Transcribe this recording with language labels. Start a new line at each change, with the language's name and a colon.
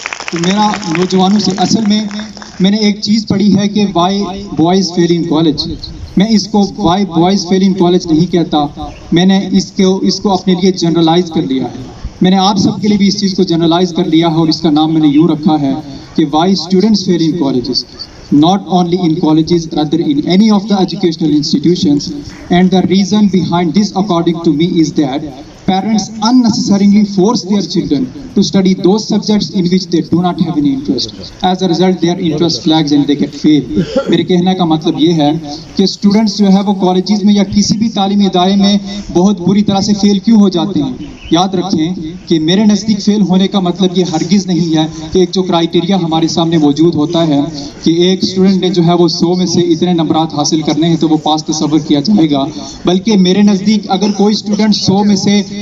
Urdu: تو میرا نوجوانوں سے، اصل میں نے ایک چیز پڑھی ہے کہ
English: why boys fail in college,
Urdu: میں اس کو Y boys feel in college نہیں کہتا، میں نے اس کو اپنے لیے جنرلائز کر لیا ہے۔ میں نے آپ سب کے لیے بھی اس چیز کو جنرلائز کر لیا ہے، اور اس کا نام میں نے یوں رکھا ہے کہ
English: Why students fail in colleges, not only in colleges, rather in any of the educational institutions. And the reason behind this, according to me, is that parents unnecessarily force their children to study those subjects in which they do not have any interest. As a result, their interest flags and they get failed.
Urdu: میرے کہنے کا مطلب یہ ہے کہ students جو ہے وہ کالجز میں یا کسی بھی تعلیمی ادارے میں بہت بری طرح سے فیل کیوں ہو جاتے ہیں۔ یاد رکھیں کہ میرے نزدیک فیل ہونے کا مطلب یہ ہرگز نہیں ہے کہ ایک جو کرائیٹیریا ہمارے سامنے موجود ہوتا ہے کہ ایک اسٹوڈنٹ نے جو ہے وہ 100 میں سے اتنے نمبرات حاصل کرنے ہیں تو وہ پاس تصور کیا جائے گا، بلکہ میرے نزدیک اگر کوئی اسٹوڈنٹ 100 میں سے